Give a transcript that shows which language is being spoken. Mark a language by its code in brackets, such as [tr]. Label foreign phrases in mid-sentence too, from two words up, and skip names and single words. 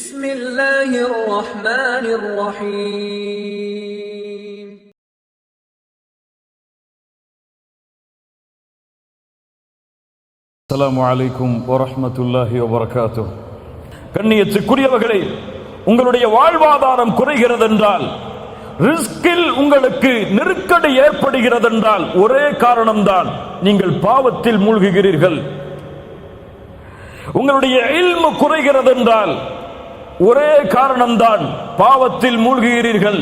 [ar] بسم الله الرحمن الرحيم السلام عليكم ورحمة الله وبركاته. [ta] கண்ணியத்துக்குரியவர்களே, உங்களுடைய வாழ்வாதாரம் குறைகிறது என்றால், ரிஸ்கில் உங்களுக்கு நெருக்கடி ஏற்படுகிறது என்றால் ஒரே காரணம்தான், நீங்கள் பாவத்தில் மூழ்குகிறீர்கள். உங்களுடைய இல்மு குறைகிறது என்றால் ஒரே காரணம்தான், பாவத்தில் மூழ்குகிறீர்கள்.